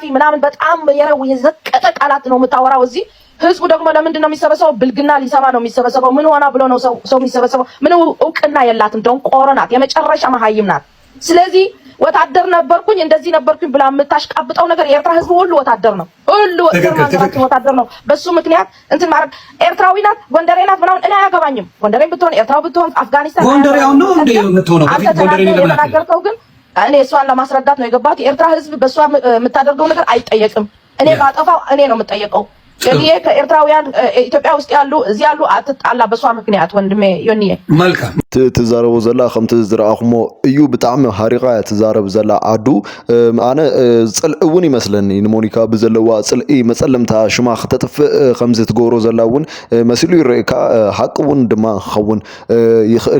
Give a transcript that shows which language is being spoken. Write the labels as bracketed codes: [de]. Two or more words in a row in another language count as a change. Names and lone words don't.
[am] ምናምን በጣም የዘቀጠ ቃላት ነው የምታወራው እዚህ ህዝቡ ደግሞ ለምንድን ነው የሚሰበሰበው ብልግና ሊሰማ ነው የሚሰበሰበው ምን ሆና ብሎ ነው ሰው የሚሰበሰበው ምን እውቅና የላትም ደንቆሮ ናት የመጨረሻ መሀይም ናት ስለዚህ ወታደር ነበርኩኝ እንደዚህ ነበርኩኝ ብላ የምታሽቃብጠው ነገር የኤርትራ ህዝብ ሁሉ ወታደር ነው ወታደር ነው በሱ ምክንያት እንትን ማለት ኤርትራዊ ናት ጎንደሬ ናት ምናምን እኔ አያገባኝም ጎንደሬ ብትሆን ኤርትራዊ ብትሆን አፍጋኒስታን ጎንደሬው ነው እንደ የምትሆነው በፊት ጎንደሬ ነው ለማናገርከው ግን እኔ እሷን ለማስረዳት ነው የገባሁት የኤርትራ ህዝብ በሷ የምታደርገው ነገር አይጠየቅም እኔ ባጠፋው እኔ ነው የምጠየቀው ዮኒዬ ከኤርትራውያን ኢትዮጵያ ውስጥ ያሉ እዚህ ያሉ አትጣላ በሷ ምክንያት ወንድሜ ዮኒዬ መልካም [ti] ትዛረቡ ዘላ ከምቲ ዝረአኹሞ እዩ ብጣዕሚ ሃሪቓ ትዛረብ ዘላ ዓዱ ኣነ ፅልኢ እውን ይመስለኒ ንሞኒካ ብዘለዋ ፅልኢ መፀለምታ ሽማ ክተጥፍእ ከምዚ ትገብሮ ዘላ እውን መሲሉ ይርአካ ሓቂ እውን ድማ ክኸውን ይኽእል